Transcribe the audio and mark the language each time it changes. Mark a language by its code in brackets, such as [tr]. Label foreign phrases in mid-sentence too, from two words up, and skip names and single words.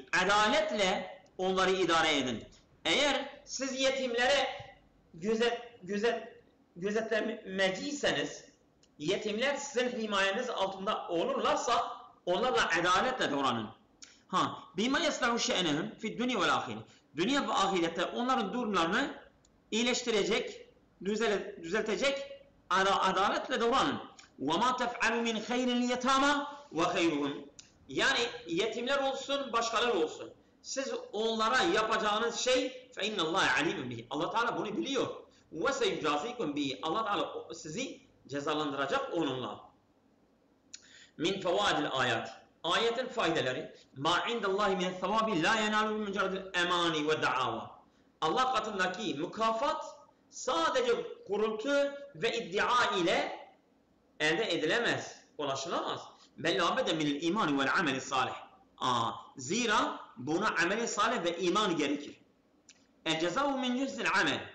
[tr] Adaletle onları idare edin. Eğer siz yetimlere gözetlemeciyseniz, yetimler sizin himayeniz altında olurlarsa onlarla adaletle davranın. [ar] ها بما يصلح شأنهم في دنيا والآخرة. [tr] Dünya ve ahirette onların durumlarını iyileştirecek, düzeltecek adaletle davranın. [ar] وَمَا تَفْعَلُوا مِنْ خَيْرٍ الْيَتَامَى وَخَيْرُهُمْ. [tr] Yani yetimler olsun, başkaları olsun. Siz onlara yapacağınız şey [ar] فَاِنَّ اللّٰهَ عَلِيمٌ بِهِ. [tr] Allah Teala bunu biliyor. [ar] وَسَيُجَازِيكُمْ بِهِ. [tr] Allah Teala sizi cezalandıracak onunla. [ar] من فوائد الآيات. [tr] Ayetin faydaları. [ar] مَا عِنْدَ اللّٰهِ مِنَ الثَّوَابِ لَا يَنَالُ مُجَرَدِ الْاَمَانِ وَالدَّعَاوَى. [tr] Allah katındaki mükafat sadece kurultu ve iddia ile elde edilemez, ulaşılamaz. [ar] بل لا بد من الإيمان والعمل الصالح. [tr] Zira buna ameli salih ve iman gerekir. [ar] الجزاء من جنس العمل.